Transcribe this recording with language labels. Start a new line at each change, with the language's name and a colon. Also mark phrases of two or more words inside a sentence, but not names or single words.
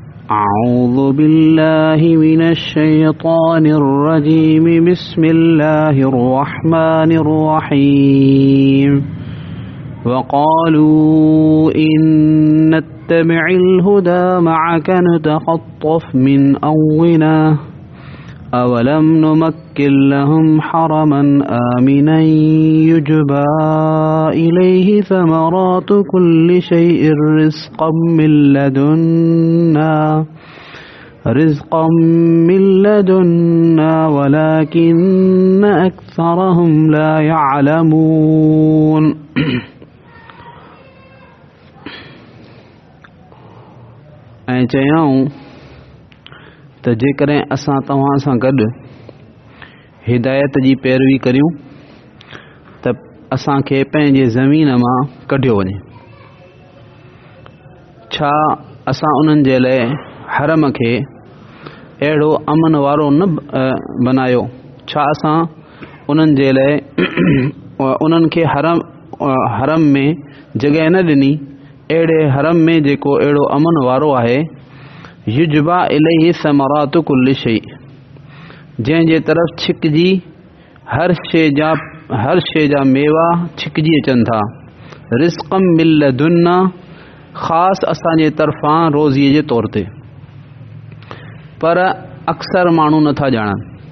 Arabic: أعوذ بالله من الشيطان الرجيم بسم الله الرحمن الرحيم وقالوا إن نتبع الهدى معك نتخطف من أرضنا أولم نمكن لهم حرما آمنا يجبى إليه ثمرات كل شيء رزقا من لدنا ولكن أكثرهم لا يعلمون
Sindhi: ऐं चयऊं त जेकॾहिं असां तव्हां सां गॾु हिदायत जी पैरवी करियूं त असांखे पंहिंजे ज़मीन मां कढियो वञे। छा असां उन्हनि जे लाइ हरम खे अहिड़ो अमन वारो न बनायो? छा असां उन्हनि जे लाइ उन्हनि खे हरम में जॻह न ॾिनी, अहिड़े हरम में जेको अहिड़ो अमन वारो आहे।
Arabic: يجبى إليه ثمرات كل شيء,
Sindhi: जंहिंजे तरफ़ छिकजी हर शइ जा मेवा छिकजी अचनि था।
Arabic: رزقا من لدنا,
Sindhi: ख़ासि असांजे तरफ़ां रोज़ीअ जे तौर ते। पर अक्सर माण्हू नथा ॼाणनि।